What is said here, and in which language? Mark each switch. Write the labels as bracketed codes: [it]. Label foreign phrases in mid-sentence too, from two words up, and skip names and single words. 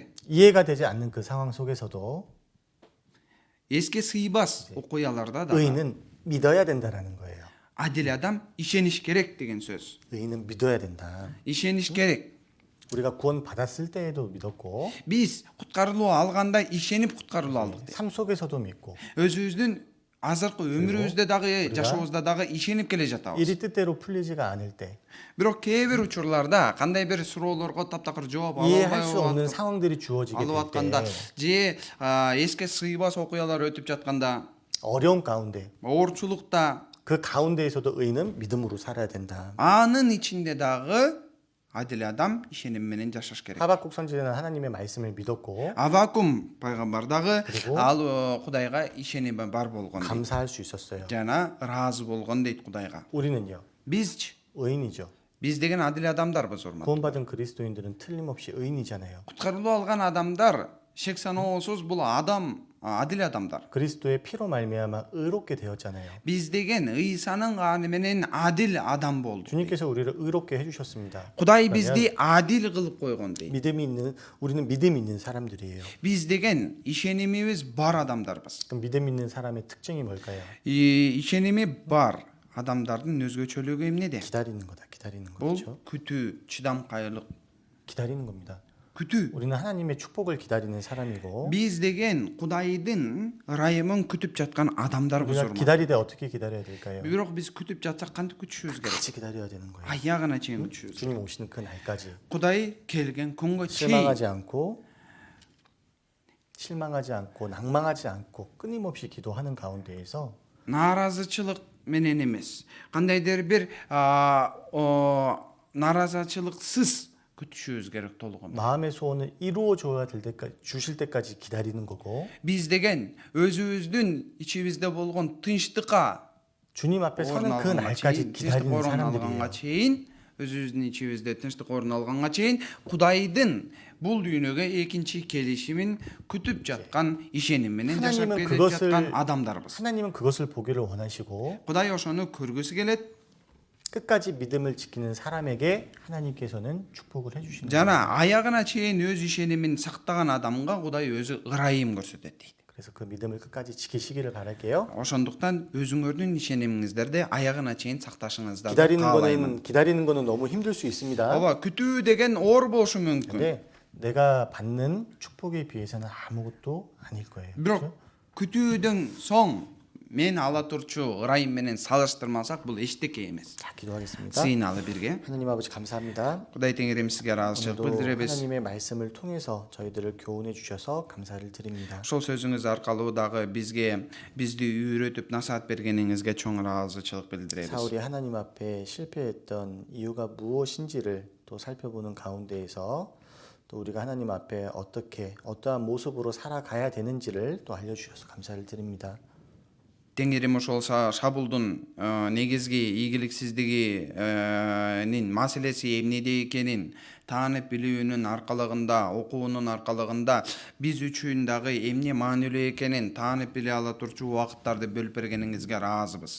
[ko] 이해가 되지 않는 그 상황 속에서도 [ky] Эске сыйбас окуяларда да [ko] 의인은 믿어야 된다라는 거예요. [ky] адил адам ишениш керек деген сөз. [ko] 의인은 믿어야 된다. [ky] Ишениш керек. [ko] 우리가 구원 받았을 때에도 믿었고 [ky] Биз куткарылуу алганда ишенип куткарылуу алдык. [ko] 삶 속에서도 믿고 [ky] Өзүбүздүн азыркы өмүрүбүздө дагы жашообузда дагы ишенип келе жатабыз. [ko] 일이 뜻대로 풀리지가 않을 때 [ky] Бирок кээ бир учурларда кандай бир суроолорго таптакыр жооп [ko] 이해할 수 없는 [ky] албай [ko] 상황들이 주어지게 [ky] алып [ko] 될 [ky] атканда [ko] 때 [ky] же эске сыйбас окуялар өтүп жатканда, [ko] 어려운 가운데 [ky] оорчулукта [ko] 그 가운데에서도 의인은 믿음으로 살아야 된다. [ky] анын ичинде дагы адил адам ишеним менен жашаш керек. [ko] 하박국 선지자는 하나님의 말씀을 믿었고 [ky] Авакум пайгамбар дагы [ko] 그리고 [ky] ал Кудайга ишеними бар болгон дейт. [ko] 감사할 수 있었어요. [ky] Жана ыраазы болгон дейт Кудайга. [ko] 우리는요 [ky] Бизчи, [ko] 의인이죠. [ky] биз деген адил адамдарбыз урмат. [ko] 구원받은 그리스도인들은 틀림없이 의인이잖아요. [ky] Куткарылуу алган адамдар шек саноосуз бул адил адамдар. [ko] 그리스도의 피로 말미암아 의롭게 되었잖아요. [ky] Биз деген ыйсанын каны менен адил адам болдук. [ko] 주님께서 우리를 의롭게 해주셨습니다. [ky] Кудай бизди адил кылып койгон дейт. [ko] 우리는 믿음 있는 사람들이에요. [ky] Биз деген ишенимибиз бар адамдарбыз. [ko] 그럼 믿음 있는 사람의 특징이 뭘까요? [ky] Ишеними бар адамдардын өзгөчөлүгү эмнеде? [ko] 기다리는 거다. 기다리는 [ky] Бул [ko] 거죠. [ky] күтүү, чыдамкайлык. [ko] 기다리는 겁니다. [ky] Күтүү. [ko] 우리는 하나님의 축복을 기다리는 사람이고 [ky] Биз деген Кудайдын ырайымын күтүп жаткан адамдарбыз [ko] 우리가 [ky] урмат. [ko] 기다리되 어떻게 기다려야 될까요? [ky] Бирок биз күтүп жатсак кантип күтүшүбүз керек? [ko] 같이 기다려야 되는 거예요. [ky] Аягына чейин күтүшүбүз. [ko] 주님 오시는 그 날까지 [ky] Кудай келген күнгө чейин [ko] 실망하지 않고 낭망하지 않고 끊임없이 기도하는 가운데에서 [ky] нааразычылык менен эмес, кандайдыр бир нааразычылыксыз күтүшүбүз керек толугу. [ko] 마음의 소원을 이루어줘야 될 때까지 주실 때까지 기다리는 거고 [ky] Биз деген өзүбүздүн ичибизде болгон тынчтыкка [ko] 주님 앞에 서는 그 날까지 기다리는 [ky] орун [ko] 사람들이에요. [ky] алганга чейин, өзүбүздүн ичибизде тынчтык орун алганга чейин Кудайдын бул дүйнөгө экинчи келишимин күтүп жаткан ишеним менен жашап [ko] 하나님은 [ky] келе жаткан адамдарбыз. [ko] 하나님은 그것을 보기를 원하시고 [ky] Кудай ошону көргүсү келет. [ko] 끝까지 믿음을 지키는 사람에게 하나님께서는 축복을 해주시는 거예요. [ky] Жана аягына чейин өз ишенимин сактаган адамга Кудай өзү ырайым көрсөтөт дейт. [ko] 그래서 그 믿음을 끝까지 지키시기를 바랄게요. [ky] Ошондуктан өзүңөрдүн ишенимиңиздерди аягына чейин сакташыңызды [ko] 기다리는 [ky] каалаймын. [ko] 거는 너무 힘들 수 있습니다. [ky] Ооба, күтүү деген оор болушу мүмкүн. [ko] 근데 내가 받는 축복에 비해서는 아무것도 아닐 거예요. [ky] Бирок күтүүдөн соң мен ала турчу ырайым менен салыштырмасак бул эчтеке эмес. [ko] 자, 기도하겠습니다. [ky] Сыйналы бирге. [ko] 하나님 아버지 감사합니다. [ky] Кудай теңирим сизге ыраазычылык [ko] 오늘도 [ky] билдиребиз. [ko] 하나님의 말씀을 통해서 저희들을 교훈해 주셔서 감사를 드립니다. [ky] Ошол сөзүңүз аркылуу дагы бизди үйрөтүп насаат бергениңизге чоң ыраазычылык билдиребиз. [ko] 사울이 하나님 앞에 실패했던 이유가 무엇인지를 또 살펴보는 가운데에서 또 우리가 하나님 앞에 어떠한 모습으로 살아가야 되는지를 또 알려주셔서 감사를 드립니다. [ky] Теңирим ошол Шабулдун негизги ийгиликсиздигинин маселеси эмнеде экенин таанып билүүнүн аркалыгында, окуунун аркалыгында биз үчүн дагы эмне маанилүү экенин таанып биле ала турчу убакыттарды бөлүп бергениңизге ыраазыбыз.